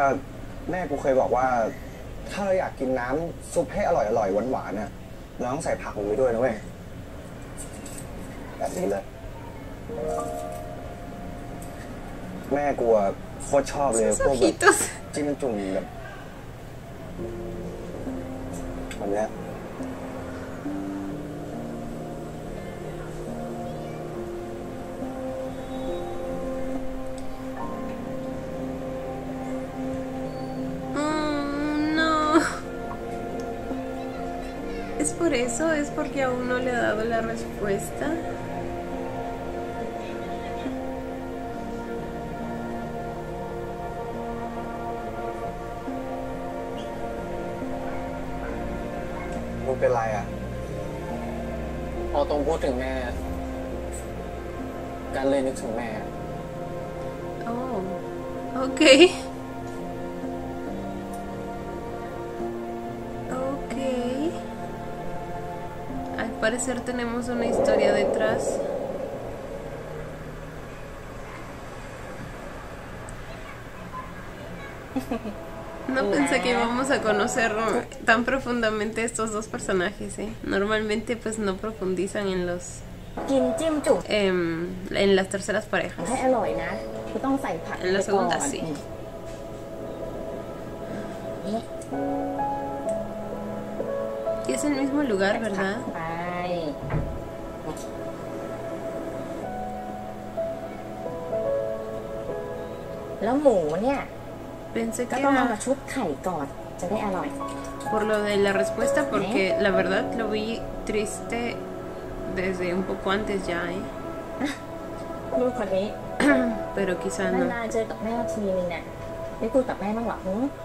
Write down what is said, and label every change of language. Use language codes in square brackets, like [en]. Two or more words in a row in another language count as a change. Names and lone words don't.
[th] แม่กูเคยบอกว่า ถ้าเราอยากกินน้ำซุปให้อร่อยหวานๆน่ะเราต้องใส่ผักลงไปด้วยนะเว้ยแบบนี้เลย แม่กูอะโคตรชอบเลย [es] Sus [th] พวกแบบ [es] ojitos. [th] จิ้มจุ่มแบบเนี้ย [es] No. ¿Es por eso? ¿Es porque aún no le ha dado la respuesta? [th] มึงเป็นไรอ่ะ พอตรงพูดถึงแม่ การเลยนึกถึงแม่ [es] Oh, ok. Ok. Al parecer tenemos una historia detrás. No pensé que íbamos a conocer tan profundamente estos dos personajes, ¿eh? Normalmente pues no profundizan en los [th] กินจิ้มจุ่ม [es] en las terceras parejas. [th] ให้อร่อยนะคือต้องใส่ผัก [es] En la [th] ไปก่อน [es] segunda sí. [th] นี่ [es] Y es el mismo lugar, ¿verdad? [th] ไปแล้วหมูเนี่ย [es] Pensé [th] ก็ [es] que [th] ต้องเอา [es] era [th] มาชุบไข่ก่อนจะได้อร่อย [es] por lo de la respuesta, porque la verdad lo vi triste desde un poco antes ya, ¿eh? [th] ลูกคนนี้ [es] Pero quizá [th] นา [es] no. [th] นๆเจอกับแม่ทีนึงเนี่ยได้คุยกับแม่บ้างหรอหือ